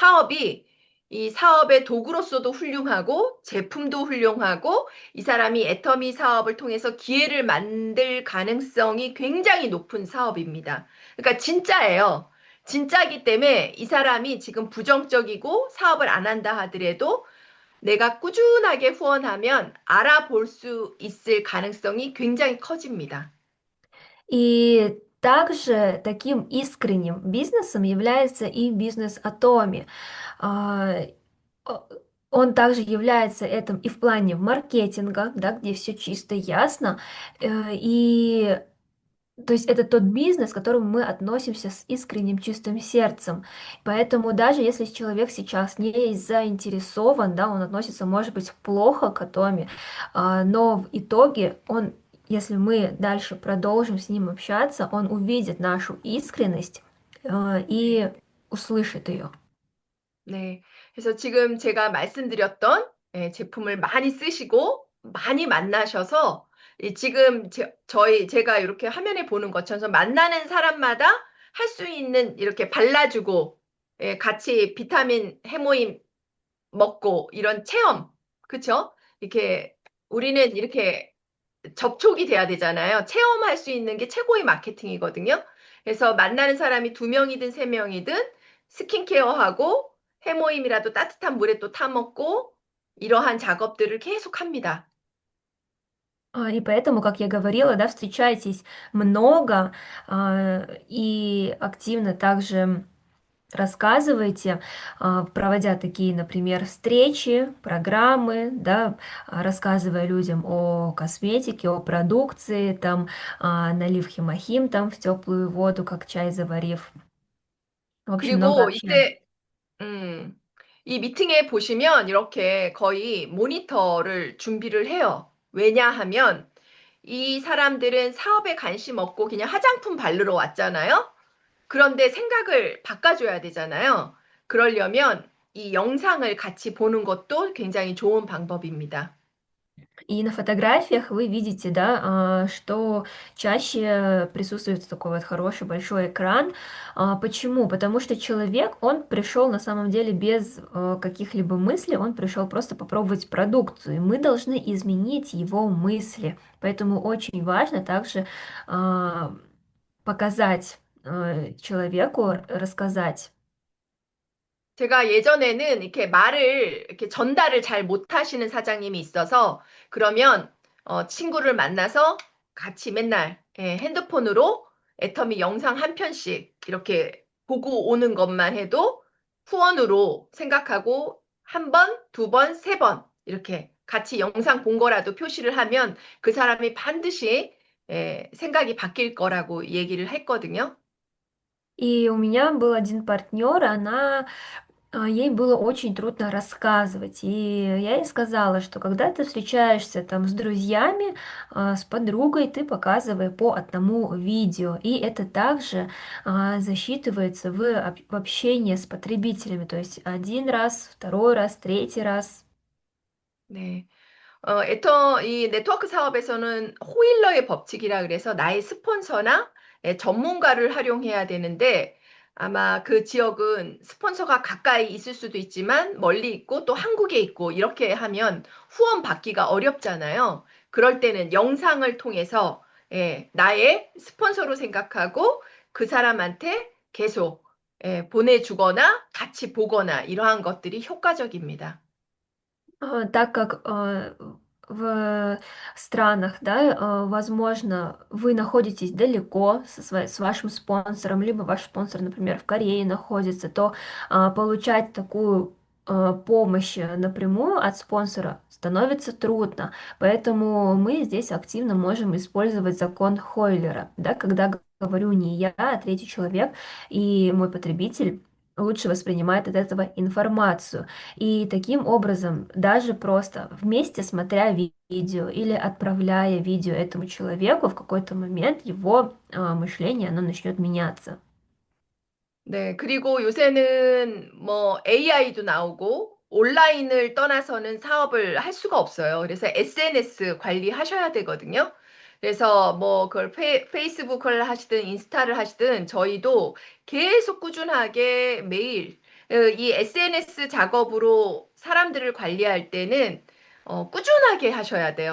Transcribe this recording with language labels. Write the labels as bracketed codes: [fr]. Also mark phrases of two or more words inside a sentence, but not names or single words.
[ko] 이 사업의 도구로서도 훌륭하고, 제품도 훌륭하고, 이 사람이 애터미 사업을 통해서 기회를 만들 가능성이 굉장히 높은 사업입니다. 그러니까 진짜예요. 진짜기 때문에 이 사람이 지금 부정적이고 사업을 안 한다 하더라도 내가 꾸준하게 후원하면 알아볼 수 있을 가능성이 굉장히 커집니다. [ru] И также таким искренним бизнесом является и бизнес Атоми. А, о- Он также является этим и в плане маркетинга, да, где все чисто ясно. И то есть это тот бизнес, к которому мы относимся с искренним чистым сердцем. Поэтому даже если человек сейчас не заинтересован, да, он относится, может быть, плохо к Атоме, но в итоге он, если мы дальше продолжим с ним общаться, он увидит нашу искренность, и услышит ее. [ko] 네. 그래서 지금 제가 말씀드렸던 제품을 많이 쓰시고 많이 만나셔서 지금 제가 이렇게 화면에 보는 것처럼 만나는 사람마다 할 수 있는 이렇게 발라주고 같이 비타민 해모임 먹고 이런 체험, 그쵸? 이렇게 우리는 이렇게 접촉이 돼야 되잖아요. 체험할 수 있는 게 최고의 마케팅이거든요. 그래서 만나는 사람이 두 명이든 세 명이든 스킨케어하고 해모임이라도 따뜻한 물에 또 타먹고 이러한 작업들을 계속 합니다. [ru] И поэтому, как я говорила, да, встречайтесь много, и активно также рассказывайте, проводя такие, например, встречи, программы, да, рассказывая людям о косметике, о продукции, там, налив химохим там в теплую воду, как чай заварив. В общем, много [ko] 그리고 [ru] общения. [ko] 음, 이 미팅에 보시면 이렇게 거의 모니터를 준비를 해요. 왜냐하면 이 사람들은 사업에 관심 없고 그냥 화장품 바르러 왔잖아요. 그런데 생각을 바꿔줘야 되잖아요. 그러려면 이 영상을 같이 보는 것도 굉장히 좋은 방법입니다. [ru] И на фотографиях вы видите, да, что чаще присутствует такой вот хороший большой экран. Почему? Потому что человек, он пришел на самом деле без каких-либо мыслей, он пришел просто попробовать продукцию. И мы должны изменить его мысли. Поэтому очень важно также показать человеку, рассказать. [ko] 제가 예전에는 이렇게 말을, 이렇게 전달을 잘 못하시는 사장님이 있어서 그러면 친구를 만나서 같이 맨날 핸드폰으로 애터미 영상 한 편씩 이렇게 보고 오는 것만 해도 후원으로 생각하고 한 번, 두 번, 세 번 이렇게 같이 영상 본 거라도 표시를 하면 그 사람이 반드시 생각이 바뀔 거라고 얘기를 했거든요. [ru] И у меня был один партнер, ей было очень трудно рассказывать. И я ей сказала, что когда ты встречаешься там с друзьями, с подругой, ты показывай по одному видео. И это также засчитывается в общении с потребителями. То есть один раз, второй раз, третий раз. [ko] 네. 이 네트워크 사업에서는 호일러의 법칙이라 그래서 나의 스폰서나 전문가를 활용해야 되는데 아마 그 지역은 스폰서가 가까이 있을 수도 있지만 멀리 있고 또 한국에 있고 이렇게 하면 후원 받기가 어렵잖아요. 그럴 때는 영상을 통해서 나의 스폰서로 생각하고 그 사람한테 계속 보내주거나 같이 보거나 이러한 것들이 효과적입니다. [ru] Так как в странах, да, возможно, вы находитесь далеко с вашим спонсором, либо ваш спонсор, например, в Корее находится, то получать такую помощь напрямую от спонсора становится трудно. Поэтому мы здесь активно можем использовать закон Хойлера, да, когда говорю не я, а третий человек, и мой потребитель лучше воспринимает от этого информацию. И таким образом, даже просто вместе смотря видео или отправляя видео этому человеку, в какой-то момент его мышление, оно начнет меняться. [ko] 네, 그리고 요새는 뭐 AI도 나오고 온라인을 떠나서는 사업을 할 수가 없어요. 그래서 SNS 관리하셔야 되거든요. 그래서 뭐 그걸 페이스북을 하시든 인스타를 하시든 저희도 계속 꾸준하게 매일 이 SNS 작업으로 사람들을 관리할 때는 꾸준하게 하셔야 돼요.